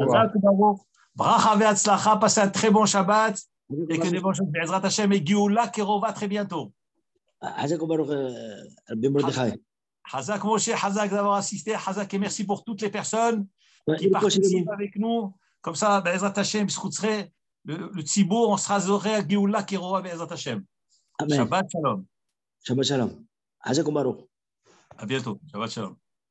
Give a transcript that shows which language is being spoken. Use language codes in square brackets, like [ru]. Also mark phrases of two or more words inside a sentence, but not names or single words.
[he] ברכה והצלחה, [fr] passez un très bon Shabbat et que des bonnes choses. [he] בעזרת השם [fr] et [he] גאולה קרובה [fr] très bientôt. [he] חזק ברוך, רבי מרדכי. [fr] Hazak Moshe, Hazak d'avoir assisté. Hazak et merci pour toutes les personnes qui participent avec nous. Comme ça, [he] בעזרת השם, [fr] le Tzibour, on sera zoré à [he] גאולה קרובה בעזרת השם. שבת שלום. שבת שלום. חזק ברוך. [fr] À bientôt. [he] שבת שלום.